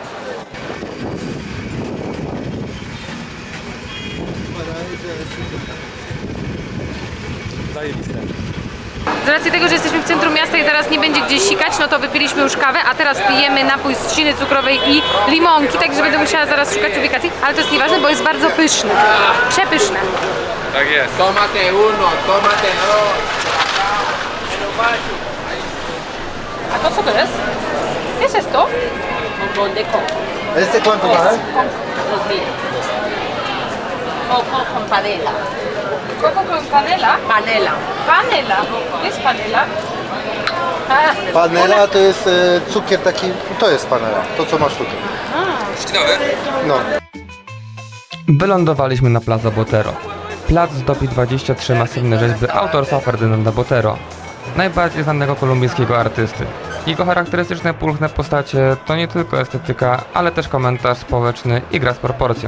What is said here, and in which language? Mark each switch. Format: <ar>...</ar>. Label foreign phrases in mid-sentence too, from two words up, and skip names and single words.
<pl>Z racji tego, że jesteśmy w centrum miasta i zaraz nie będzie gdzieś sikać, no to wypiliśmy już kawę, a teraz pijemy napój z trzciny cukrowej i limonki, także będę musiała zaraz szukać ubikacji, ale to jest nieważne, bo jest bardzo pyszne. Przepyszne. Tak jest.</pl> <es>Tómate uno, tómate dos.</es> <pl>A to co to jest?</pl> <es>¿Qué es esto? Bombón de coco. ¿Este cuánto vale? 2.000. Coco con panela. Coco con panela. Panela. Panela. ¿Qué es panela? Ah,</es> <pl>Panela to jest cukier taki, to jest panela, to co masz tutaj. No. Wylądowaliśmy na Plaza Botero. Plac zdobi 23 masywne rzeźby autorstwa Ferdynanda Botero, najbardziej znanego kolumbijskiego artysty. Jego charakterystyczne pulchne postacie to nie tylko estetyka, ale też komentarz społeczny i gra z proporcją.</pl>